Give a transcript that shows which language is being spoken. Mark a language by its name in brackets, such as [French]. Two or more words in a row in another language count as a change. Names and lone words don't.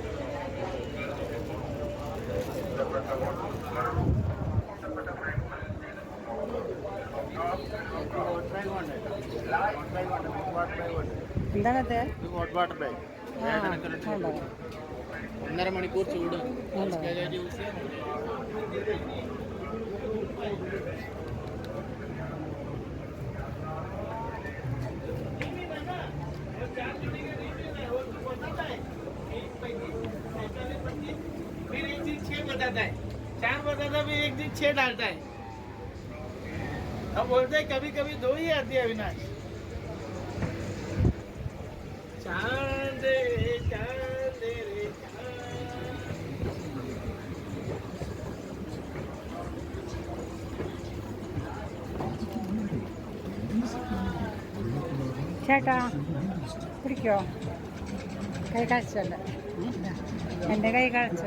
[Malayalam] ഇഷ്ടപ്പെട്ട ഫോട്ടോസുകൾ ഇഷ്ടപ്പെട്ട ഫ്രെയിമുകളിൽ ചെയ്ത് എന്താണത്? [English] hot water bag. [Malayalam] ഉണ്ടോ? 1.5 മണിക്കൂർ ചൂട്. ഉണ്ടോ? യൂസ് ചെയ്യാൻ [Hindi] फिर एक दिन 6 बताता है, 4 बताता है, फिर एक दिन 6 डालता है। अब बोलते हैं कभी कभी 2 ही आती है अविनाश। चांद रे चांद रे [Malayalam] ചേട്ടാ പിടിക്കോ? കൈ കാണിച്ചല്ല, എൻ്റെ കൈ കാണിച്ചു.